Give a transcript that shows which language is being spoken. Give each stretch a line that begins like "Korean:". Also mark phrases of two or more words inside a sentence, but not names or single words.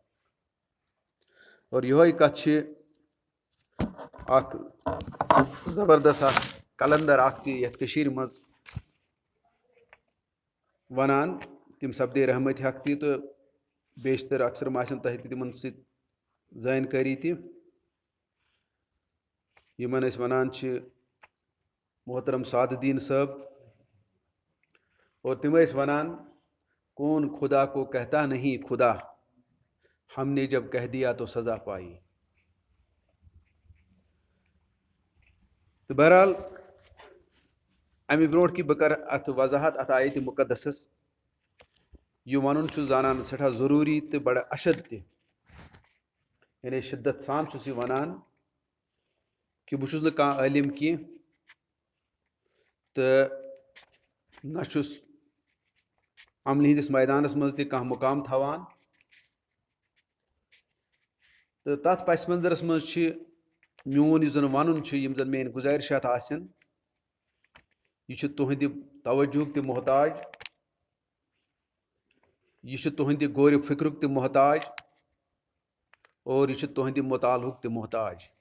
Kashmiri: اور یہ کت اخ زبردست اخ کلندر اخ تہ یتھ کشیر مز ونان، تم سپدے رحمت حق تہ تو بیشتر اکثر آسن تہ تہ تمن سۭتۍ زانکاری تہ، یمن أسۍ ونان چھ محترم سعد الدین صٲب، اور تم ٲسۍ ونان
Urdu: کون خدا کو کہتا نہیں خدا، ہم نے جب کہہ دیا تو سزا پائی۔
Kashmiri: تو بہرحال امہ برونٹ کہ بہ کر ات وضاحت ات آیت مقدسس، یہ ون چھس زانان سٹھا ضروری تو بڑا اشد تہ، یعنی شدت سان چھس یہ ونان کہ بہ چھس نہ کانٛہہ عالم کی تو نہ چھس عملہ ہندس میدانس مز تہ کانٛہہ مقام تھوان، تو تتھ پس منظرس مز چھ میون یہ زن ونن چھ، یم زن میٲنۍ گزارشات آسن، یہ چھ تہندِ توجہک تہ محتاج، یہ چھ تہندِ غور فکرک تہ محتاج، اور یہ چھ تہندِ مطالعہک تہ محتاج۔